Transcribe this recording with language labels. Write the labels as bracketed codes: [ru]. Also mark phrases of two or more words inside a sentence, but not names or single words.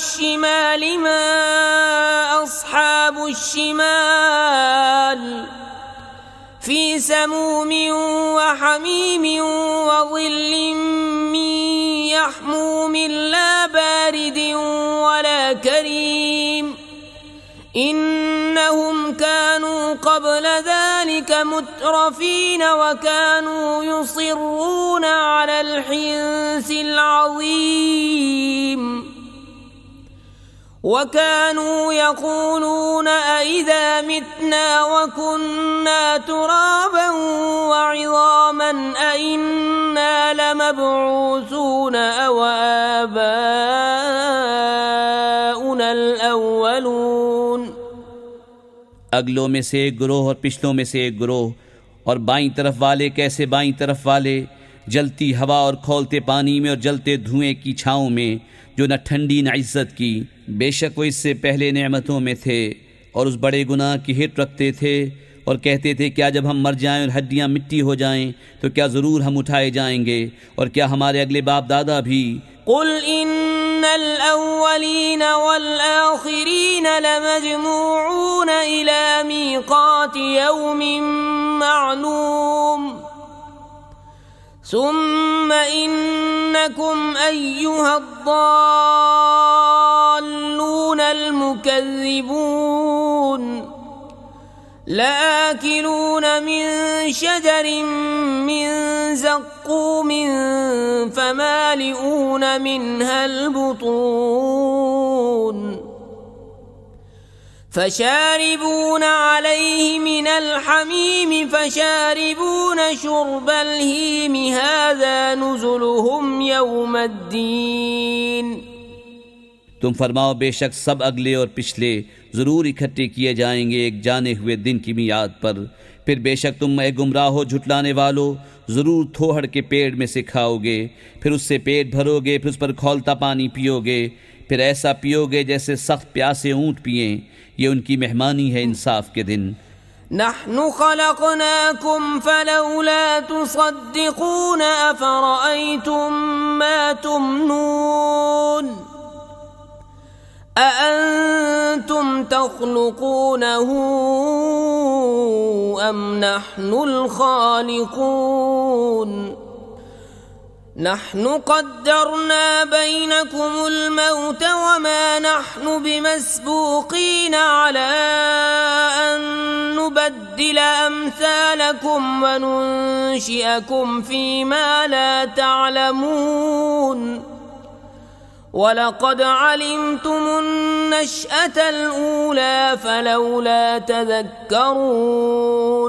[ar] شمال ما أصحاب الشمال في سموم وحميم وظل من يحموم لا بارد ولا كريم إنهم كانوا قبل ذلك مترفين وكانوا يصرون على الحنث العظيم وكانوا يقولون أئذا متنا وكنا ترابا وعظاما أئنا لمبعوثون أو آباؤنا الأولون. [ur] اگلوں میں سے ایک گروہ اور پچھلوں میں سے ایک گروہ، اور بائیں طرف والے کیسے بائیں طرف والے، جلتی ہوا اور کھولتے پانی میں اور جلتے دھوئیں کی چھاؤں میں، جو نہ ٹھنڈی نہ عزت کی. بیشک وہ اس سے پہلے نعمتوں میں تھے اور اس بڑے گناہ کی ہٹ رکھتے تھے اور کہتے تھے کیا جب ہم مر جائیں اور ہڈیاں مٹی ہو جائیں تو کیا ضرور ہم اٹھائے جائیں گے، اور کیا ہمارے اگلے باپ دادا بھی. [ar] قل إن الأولين والآخرين لمجموعون إلى ميقات يوم معلوم ثم إنكم أيها الضالون المكذبون لآكلون من شجر من زقوم فمالئون منها البطون فشاربون عليه من الحميم فشاربون شرب الهيم هذا نزلهم يوم الدين. [ur] تم فرماؤ بیشک سب اگلے اور پچھلے ضرور اکٹھے کیے جائیں گے ایک جانے ہوئے دن کی میعاد پر. پھر بیشک تم اے گمراہو جھٹلانے والوں ضرور تھوہڑ کے پیڑ میں سے کھاؤ گے، پھر اس سے پیٹ بھرو گے، پھر اس پر کھولتا پانی پیو گے، پھر ایسا پیو گے جیسے سخت پیاسے اونٹ پئیں. یہ ان کی مہمانی ہے انصاف کے دن. [ar] نحن خلقناكم فلولا تصدقون أفرأيتم ما تمنون أأنتم تخلقونه أم نحن الخالقون نحن قدرنا بينكم الموت وما نحن بمسبوقين على أن نبدل أمثالكم وننشئكم فيما لا تعلمون ولقد علمتم النشأة الأولى فلولا تذكرون.